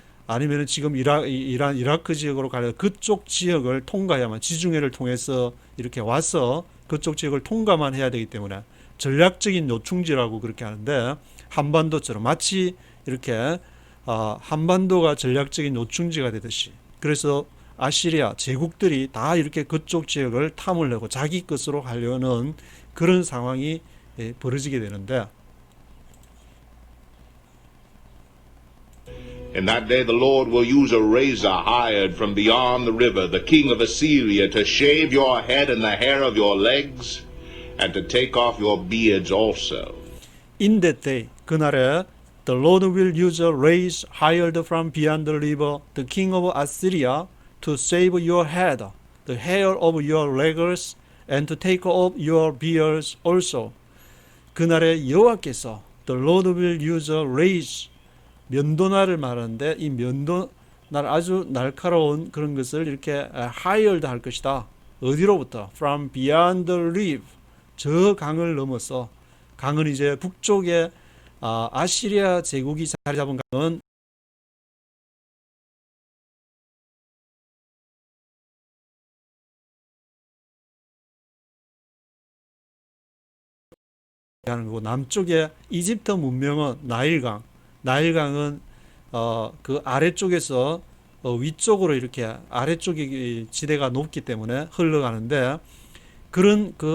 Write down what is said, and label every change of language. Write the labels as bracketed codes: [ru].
[ko] 아니면 지금 이란 이라크 지역으로 가려 그쪽 지역을 통과해야만, 지중해를 통해서 이렇게 와서 그쪽 지역을 통과만 해야 되기 때문에 전략적인 요충지라고 그렇게 하는데, 한반도처럼 마치 이렇게 한반도가 전략적인 요충지가 되듯이, 그래서 아시리아 제국들이 다 이렇게 그쪽 지역을 탐을 내고 자기 것으로 하려는 그런 상황이 벌어지게 되는데, [en] In that day the Lord will use a razor hired from beyond the river, the king of Assyria, to shave your head and the hair of your legs, and to take off your beards also. In that day, [ko] 그날에 [en] the Lord will use a razor hired from beyond the river, the king of Assyria, to shave your head, the hair of your legs, and to take off your beards also. [ko] 그날에 여호와께서 [en] the Lord will use a razor, [ko] 면도날을 말하는데, 이 면도날 아주 날카로운 그런 것을 이렇게 hired 할 것이다. 어디로부터? [en] From beyond the river, [ko] 저 강을 넘어서. 강은 이제 북쪽에 아시리아 제국이 자리 잡은 강은 하는 거고, 남쪽에 이집트 문명은 나일강, 나일강은 그 아래쪽에서 위쪽으로 이렇게 아래쪽이 지대가 높기 때문에 흘러가는데, 그런